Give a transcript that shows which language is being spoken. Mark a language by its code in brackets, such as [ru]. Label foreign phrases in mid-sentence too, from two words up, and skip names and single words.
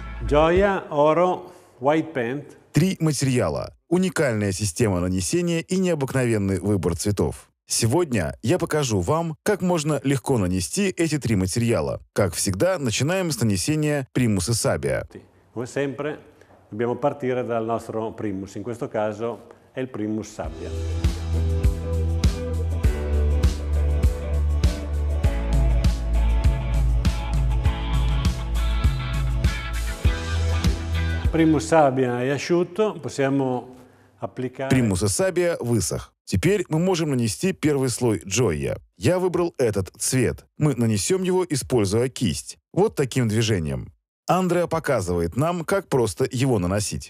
[it] Gioia, oro, [en] white paint. [ru] 3 материала, уникальная система нанесения и необыкновенный выбор цветов. Сегодня я покажу вам, как можно легко нанести эти 3 материала. Как всегда, начинаем с нанесения Primus Sabia. [it] Come sempre dobbiamo partire dal nostro primus, in questo caso è il Primus Sabia. Primus Sabia è asciutto, possiamo applicare. [ru] Primus Sabia высох. Теперь мы можем нанести первый слой Gioia. Я выбрал этот цвет. Мы нанесем его, используя кисть. Вот таким движением. Андреа показывает нам, как просто его наносить.